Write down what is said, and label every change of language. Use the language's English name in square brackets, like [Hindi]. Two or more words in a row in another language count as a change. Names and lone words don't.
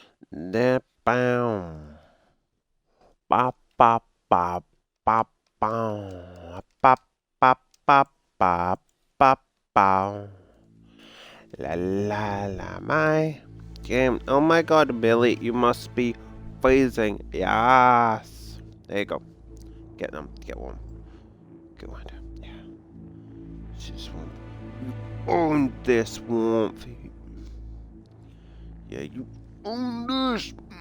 [English] Da bow. Ba ba ba ba bow. Ba ba ba ba ba bow. La la la my game. Oh my god, Billy, you must be freezing. Yes. There you go. Get them. Get one. Get one. Yeah. Just one. You own this warmth. Yeah, you own this.